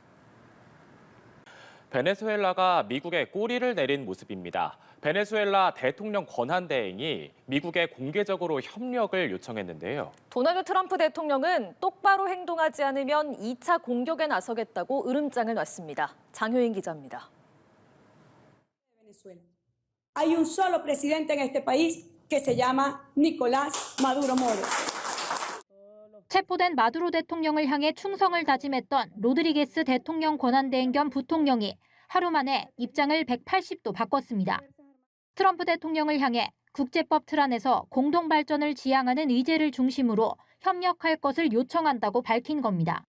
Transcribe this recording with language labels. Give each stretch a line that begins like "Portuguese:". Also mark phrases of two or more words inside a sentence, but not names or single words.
Korean: 베네수엘라가 미국에 꼬리를 내린 모습입니다. 베네수엘라 대통령 권한대행이 미국에 공개적으로 협력을 요청했는데요. 도널드 트럼프 대통령은 똑바로 행동하지 않으면 2차 공격에 나서겠다고 으름장을 놨습니다. 장효인 기자입니다.
Spanish: Hay un solo presidente en este país que se llama Nicolás Maduro Moro.
Korean: 체포된 마두로 대통령을 향해 충성을 다짐했던 로드리게스 대통령 권한대행 겸 부통령이 하루 만에 입장을 180도 바꿨습니다. 트럼프 대통령을 향해 국제법 틀 안에서 공동 발전을 지향하는 의제를 중심으로 협력할 것을 요청한다고 밝힌 겁니다.